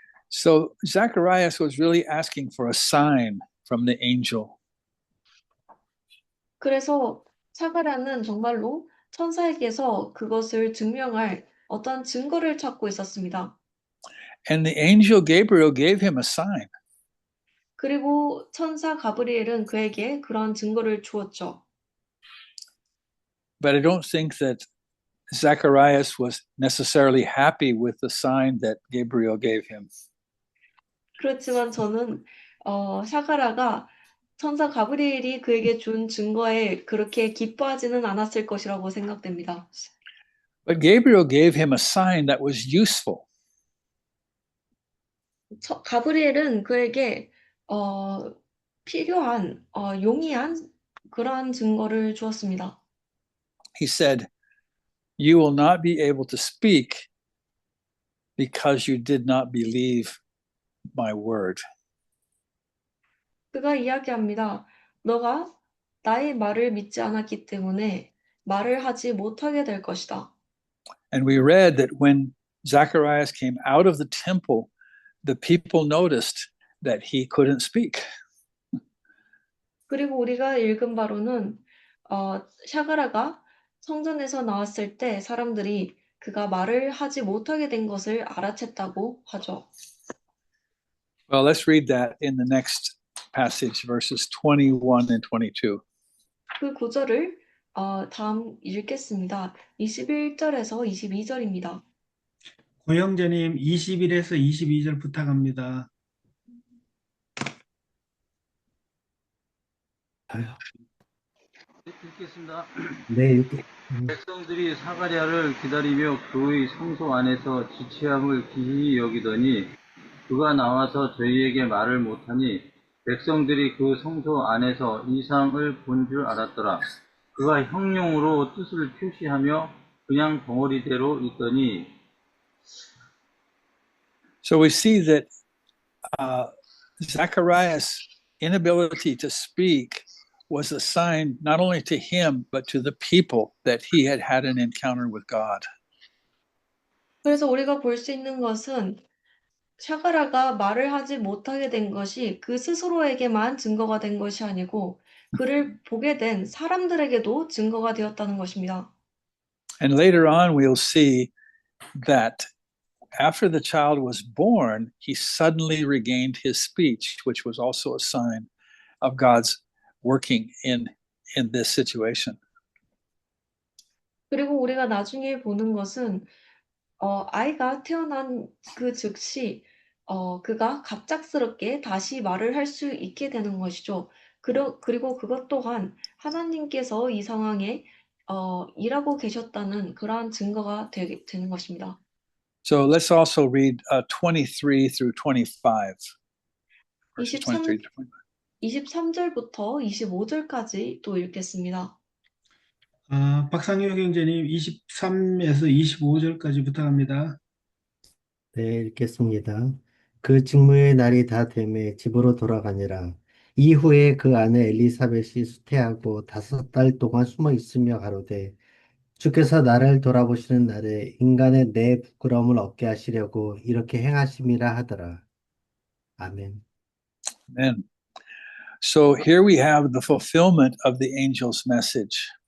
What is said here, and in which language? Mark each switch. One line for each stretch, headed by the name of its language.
English: So Zacharias was really asking for a sign from the angel.
Korean: 그래서 사가랴는 정말로 천사에게서 그것을 증명할 어떤 증거를 찾고 있었습니다.
English: And the angel Gabriel gave him a sign.
Korean: 그리고 천사 가브리엘은 그에게 그런 증거를 주었죠.
English: But I don't think that Zacharias was necessarily happy with the sign that Gabriel gave him.
Korean: 그렇지만 저는 사가랴가 천사 가브리엘이 그에게 준 증거에 그렇게 기뻐하지는 않았을 것이라고 생각됩니다.
English: But Gabriel gave him a sign that was useful.
Korean: 가브리엘은 그에게 필요한 용이한 그러한 증거를 주었습니다.
English: He said, "You will not be able to speak because you did not believe my word.
Korean: 그가 이야기합니다. 너가 나의 말을 믿지 않았기 때문에 말을 하지 못하게 될 것이다.
English: And we read that when Zacharias came out of the temple, the people noticed that he couldn't speak.
Korean: 그리고 우리가 읽은 바로는 샤가라가 성전에서 나왔을 때 사람들이 그가 말을 하지 못하게 된 것을 알아챘다고 하죠.
English: Well, let's read that in the next passage, verses 21 and 22.
Korean: 그 구절을 다음 읽겠습니다. 21절에서 22절입니다. 고영재님 21에서 22절 부탁합니다. 읽겠습니다. 네, 백성들이 사가랴를 기다리며 그의 성소 안에서 지체함을 기이히 여기더니 그가 나와서 저희에게 말을 못하니 백성들이 그 성소 안에서 이상을 본 줄 알았더라. 그가 형용으로 뜻을 표시하며 그냥 덩어리대로 있더니
English: So we see that Zacharias' inability to speak was a sign not only to him, but to the people that he had had an encounter with God.
Korean: 그래서 우리가 볼 수 있는 것은 샤가라가 말을 하지 못하게 된 것이 그 스스로에게만 증거가 된 것이 아니고 그를 보게 된 사람들에게도 증거가 되었다는 것입니다.
English: And later on, we'll see that after the child was born, he suddenly regained his speech, which was also a sign of God's working in this situation.
Korean: 그리고 우리가 나중에 보는 것은 아이가 태어난 그 즉시 그가 갑작스럽게 다시 말을 할 수 있게 되는 것이죠. 그리고 그것 또한 하나님께서 이 상황에 일하고 계셨다는 그러한 증거가 되는 것입니다.
English: So let's also read 23 through 25. Verses 23, 23 to 25.
Korean: 23절부터 25절까지 또 읽겠습니다. 박상효 경제님 23에서 25절까지 부탁합니다. 네, 읽겠습니다. 그 직무의 날이 다 되매 집으로 돌아가니라. 이후에 그 아내 엘리사벳이 수태하고 5달 동안 숨어 있으며 가로되 주께서 나를 돌아보시는 날에 인간의 내 부끄러움을 얻게 하시려고 이렇게 행하심이라 하더라. 아멘.
English: Amen. So here we have the fulfillment of the angel's message.